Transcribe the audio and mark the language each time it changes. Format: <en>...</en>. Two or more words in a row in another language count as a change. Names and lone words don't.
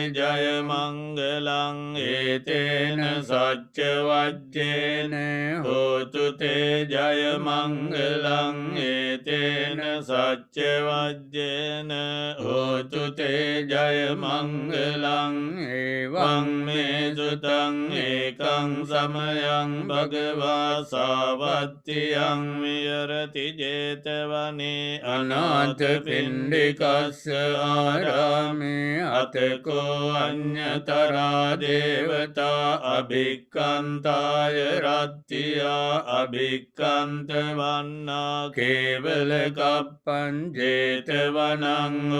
<pi>ජය මංගලං ඒතේන සච්ච වජ්ජේන හෝතු තේ ජය මංගලං ඒතේන සච්ච වජ්ජේන හෝතු තේ ජය මංගලං එවං මේ සුතං ඒකං සමයං භගවා සාවත්තියං විහෙරති ජේතවනේ අනාථ පිණ්ඩිකස්ස ආරාමේ අතකෝ අඤ්ඤතරා දේවතා අභික්ඛන්තාය රත්තියා අභික්ඛන්ත වන්නා කේවල කප්පං ජේතවනං</pi>